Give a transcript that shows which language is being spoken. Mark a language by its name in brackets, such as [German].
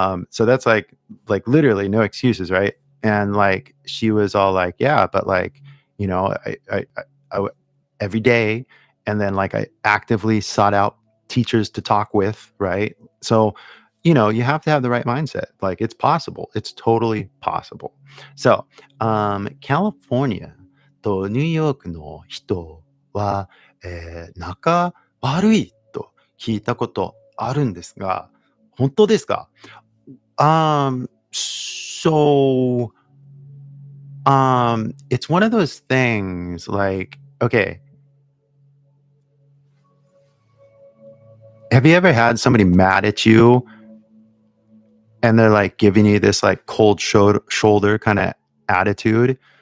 [English] So that's like literally no excuses, right? And like she was all like, yeah, but like, you know, I every day, and then like I actively sought out teachers to talk with, right? So, you know, you have to have the right mindset. Like it's possible. It's totally possible. [Japanese] So, California とニューヨークの人は、仲悪いと聞いたことあるんですが、本当ですか？ [English] So, it's one of those things like, okay, have you ever had somebody mad at you and they're like giving you this like cold shoulder kind of attitude?